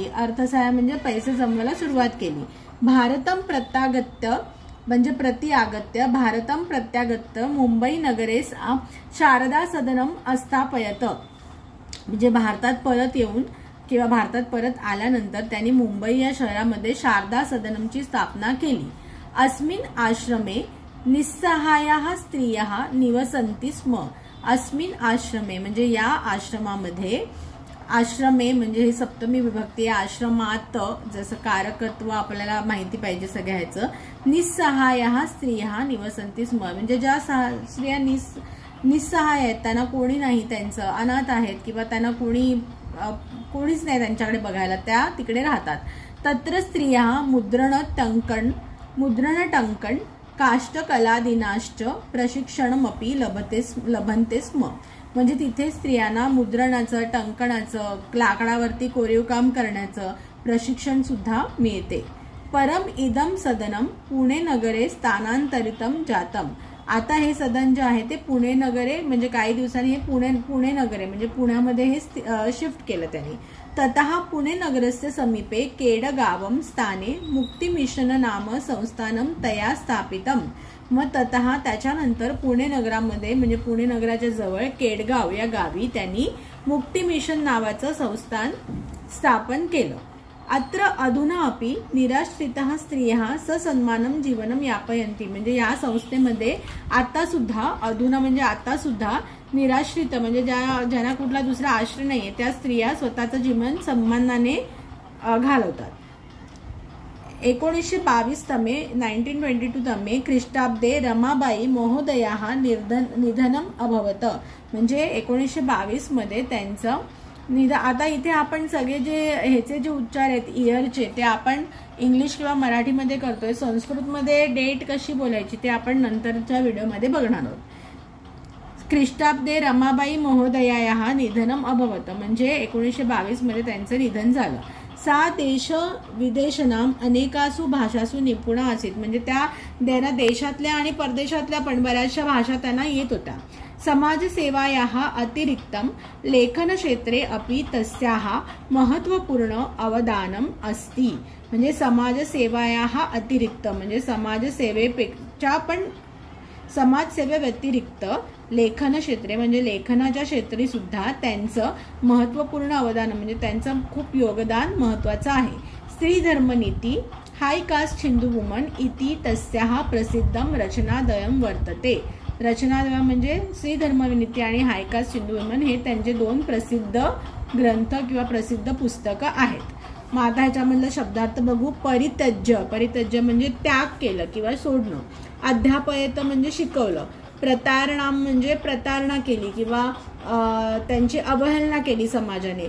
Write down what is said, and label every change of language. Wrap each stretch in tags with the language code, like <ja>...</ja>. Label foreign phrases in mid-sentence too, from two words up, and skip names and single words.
<mr>अर्थसहाय्य म्हणजे पैसे जमवायला सुरुवात केली।</mr> <sa>भारतम प्रत्यागत्य म्हणजे भारतम प्रत्यागत्य मुंबई नगरेस शारदा सदनम अस्थापयत,</sa> <mr>म्हणजे भारतात परत येऊन किंवा भारतात परत आल्यानंतर त्यांनी मुंबई या शहरामध्ये शारदा सदनमची स्थापना केली।</mr> <sa>अस्मिन आश्रमे निस्सहायाः स्त्रियः निवसन्ति स्म, अस्मिन आश्रमे</sa> <mr>म्हणजे या आश्रमामध्ये, आश्रमे म्हणजे हे सप्तमी विभक्ती, आश्रमात जसं कारकत्व आपल्याला माहिती पाहिजे सगळ्याचं,</mr> <sa>निस्सहायाः स्त्रियः निवसन्ति स्म,</sa> <mr>म्हणजे ज्या स्त्रिया निस्सहाय आहेत, त्यांना कोणी नाही, त्यांचं अनाथ आहेत किंवा त्यांना कोणीच नाही त्यांच्याकडे बघायला, त्या तिकडे राहतात।</mr> <sa>तत्र स्त्रिया मुद्रण टंकन काष्ठकलादिनाश्च प्रशिक्षणमपि लभन्ते स्म,</sa> <mr>म्हणजे तिथे स्त्रियांना मुद्रणाचं, टंकणाचं, लाकडावरती कोरीव काम करण्याचं प्रशिक्षण सुद्धा मिळते।</mr> <sa>परम इदम सदनम पुणे नगरे स्थानांतरितम जातम,</sa> <mr>आता हे सदन जे आहे ते पुणे नगरे म्हणजे काही दिवसांनी हे पुणे नगरे म्हणजे पुण्यामध्ये हे शिफ्ट केलं त्यांनी।</mr> <sa>ततः पुणे नगरस्य समीपे केडगावम स्थाने मुक्ती मिशन नाम संस्थानम तया स्थापितम,</sa> <mr>मग ततः त्याच्यानंतर पुणे नगरामध्ये म्हणजे पुणे नगराच्या जवळ केडगाव या गावी त्यांनी मुक्ती मिशन नावाचं संस्थान स्थापन केलं।</mr> <sa>अत्र अधुना अपि निराश्रितः स्त्रियः ससन्मानं जीवनं यापयन्ति,</sa> <mr>म्हणजे या संस्थेमध्ये आता सुद्धा निराश्रित म्हणजे ज्यांना कुठला दुसरा आश्रय नाहीये त्या स्त्रिया स्वतःचं जीवन सन्मानाने घालवतात।</mr> <sa>1922 तमे 1922 तमे ख्रिस्टाब्दे रमाबाई महोदयाः निधनम अभवत,</sa> <mr>म्हणजे 1922 मध्ये त्यांचं आता इथे आपण सगळे ह्याचे जे उच्चार आहेत इयरचे ते आपण इंग्लिश किंवा मराठीमध्ये करतोय, संस्कृतमध्ये डेट कशी बोलायची ते आपण नंतरच्या व्हिडिओमध्ये बघणार आहोत।</mr> <sa>ख्रिस्टाब्दे रमाबाई महोदयायाः निधनम अभवत,</sa> <mr>म्हणजे 1922 मध्ये त्यांचं निधन झालं।</mr> <sa>सा देश विदेशनाम अनेकासु भाषासु निपुणा आसीत,</sa> <mr>म्हणजे त्या देशातल्या आणि परदेशातल्या पण बऱ्याचशा भाषा त्यांना येत होत्या।</mr> <sa>समाजसेवायाः अतिरिक्तम लेखन क्षेत्रे अपि तस्याः महत्वपूर्ण अवदानम अस्ति,</sa> <mr>म्हणजे</mr> <sa>समाजसेवायाः अतिरिक्त</sa> <mr>म्हणजे समाजसेवेपेक्षा पण समाजसेवेव्यतिरिक्त</mr> <sa>लेखन क्षेत्रे</sa> <mr>म्हणजे लेखनाच्या क्षेत्री सुद्धा त्यांचं महत्त्वपूर्ण अवदान म्हणजे त्यांचं खूप योगदान महत्त्वाचं आहे.</mr> <sa>स्त्री धर्मनीती हाय कास्ट हिंदू वुमन इति तस्याः प्रसिद्धम रचनाद्वयम वर्तते.</sa> <mr>रचनाद्वयम म्हणजे स्त्री धर्मनीती आणि हाय कास्ट हिंदू वुमन हे त्यांचे 2 प्रसिद्ध ग्रंथ किंवा प्रसिद्ध पुस्तकं आहेत. मग आता ह्याच्यामधलं शब्दार्थ बघू. परित्यज्य म्हणजे त्याग केलं किंवा सोडणं. अध्यापयत म्हणजे शिकवलं. प्रतारणा म्हणजे प्रतारणा केली किंवा त्यांची अवहेलना केली समाजाने.</mr>